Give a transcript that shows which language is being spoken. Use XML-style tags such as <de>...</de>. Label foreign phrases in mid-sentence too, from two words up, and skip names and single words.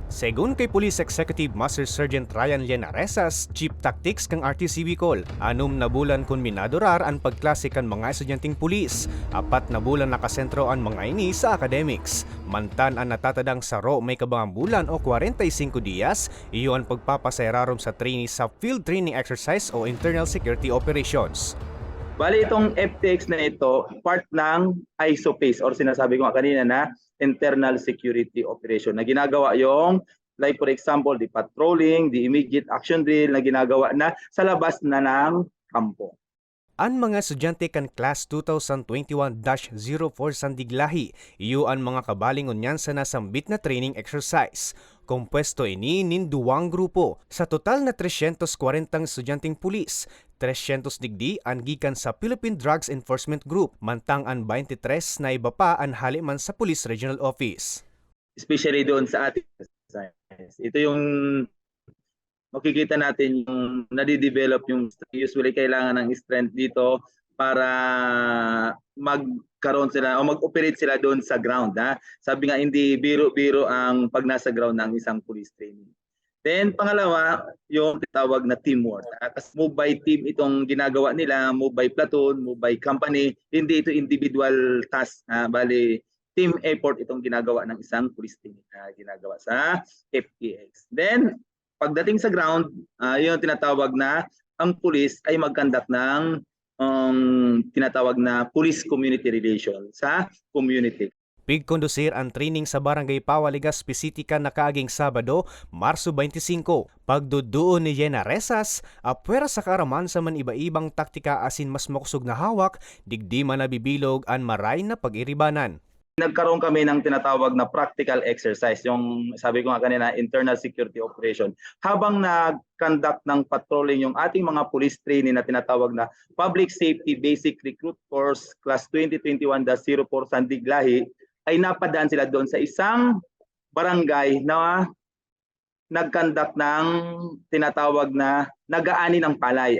<bik>Segun kay Police Executive Master Sergeant Ryan Llenares, Chief Tactics kang RTC Bicol, 6 na bulan kun minadurar ang pagklase kan mga estudyanteng pulis, 4 na bulan nakasentro ang mga ini sa academics. Mantan ang natatadang saro may kabangang bulan o 45 diyas, iyo ang pagpapasayrarom sa trainees sa</bik> <en>field training exercise</en> <bik>o</bik> <en>internal security operations.</en> <tl>Bali itong FTX na ito, part ng ISOPACE or sinasabi ko kanina na</tl> <en>internal security operation</en> <tl>na ginagawa yung</tl> <en>like for example, the patrolling, the immediate action drill</en> <tl>na ginagawa na sa labas na ng kampo.</tl> <bik>Ang mga estudyante kan Class 2021-04 Sandiglahi, iyo ang mga kabalingon niyan sa nasambit na</bik> <en>training exercise.</en> <bik>Kompwesto ini nin duwang grupo. Sa total na 340 estudyanteng pulis, 300 digdi ang gikan sa Philippine Drugs Enforcement Group, mantang ang 23 na iba pa ang haliman sa Police Regional Office.</bik> <tl>Especially doon sa ating science. Ito yung makikita natin yung nadidevelop yung usually kailangan ng strength dito para magkaroon sila o mag-operate sila doon sa ground. Ha? Sabi nga hindi biro-biro ang pag nasa ground ng isang police training. Then pangalawa, yung tawag na teamwork. Kasi</tl> <en>move by team</en> <tl>itong ginagawa nila,</tl> <en>move by platoon, move by company,</en> <tl>hindi ito</tl> <en>individual task.</en> <tl>Bali,</tl> <en>team effort</en> <tl>itong ginagawa ng isang police team na ginagawa sa FTX. Then, pagdating sa ground, yung tinatawag na ang police ay mag-conduct ng tinatawag na</tl> <en>police community relation</en> <tl>sa community.</tl> <bik>Pigkondusir ang training sa Barangay Pawaligas, Pisitica na kaaging Sabado, Marso 25. Pagduduon ni Llenares, apwera sa karaman sa man iba-ibang taktika asin mas makusog na hawak, digdi man nabibilog ang maray na pag-iribanan.</bik> <tl>Nagkaroon kami ng tinatawag na</tl> <en>practical exercise,</en> <tl>yung sabi ko nga kanina,</tl> <en>internal security operation.</en> <tl>Habang nag-conduct ng patrolling yung ating mga police training na tinatawag na Public Safety Basic Recruit Course Class 2021-04 Sandiglahi, ay napadaan sila doon sa isang barangay na nag-conduct ng tinatawag na nag-aani ng palay.</tl>